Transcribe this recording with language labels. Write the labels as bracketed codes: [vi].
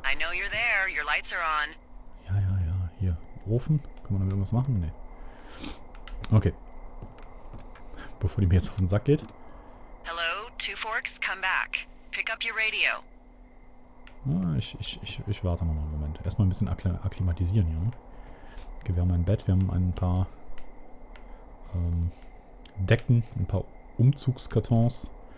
[en] I know you're there. Your lights are on. [de] Ja. Ofen. Kann man damit irgendwas machen? Nee. Okay. Bevor die mir jetzt auf den Sack geht. [en] Hello, Two Forks, come back. Pick up your radio. [de] Ich warte noch mal einen Moment. Erstmal ein bisschen akklimatisieren hier. Ne? Okay, wir haben ein Bett, wir haben ein paar Decken, ein paar Umzugskartons.